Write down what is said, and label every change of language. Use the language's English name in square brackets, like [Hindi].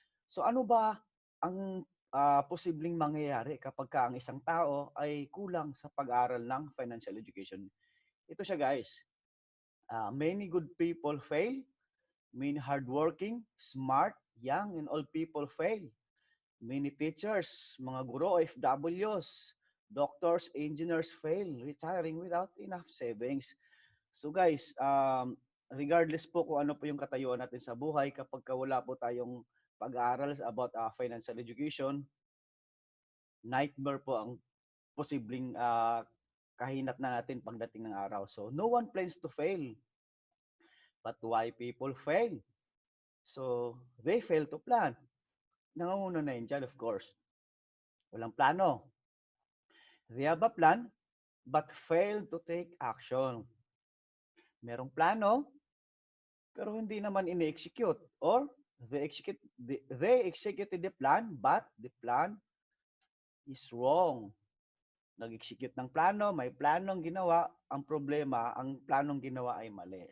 [Filipino] So ano ba ang posibleng mangyayari kapag ang isang tao ay kulang sa pag-aaral ng financial education? Ito siya guys. [English] Many good people fail. Many hardworking, smart, young, and old people fail. Many teachers, [Filipino] mga guro, [English] OFWs, doctors, engineers fail, retiring without enough savings. [Filipino] So guys, regardless po kung ano po yung katayuan natin sa buhay, kapag wala po tayong pag-aaral about financial education, nightmare po ang posibleng kahinat na natin pagdating ng araw. [English] So no one plans to fail, but why people fail? So they fail to plan. [Filipino] Nangunguna na yun dyan, [English] of course. [Filipino] Walang plano. [English] They have a plan, but fail to take action. [Filipino] Merong plano, pero hindi naman ini-execute. [English] Or they executed the plan, but the plan is wrong. [Filipino] Nag-execute ng plano, may planong ginawa, ang problema, ang planong ginawa ay mali.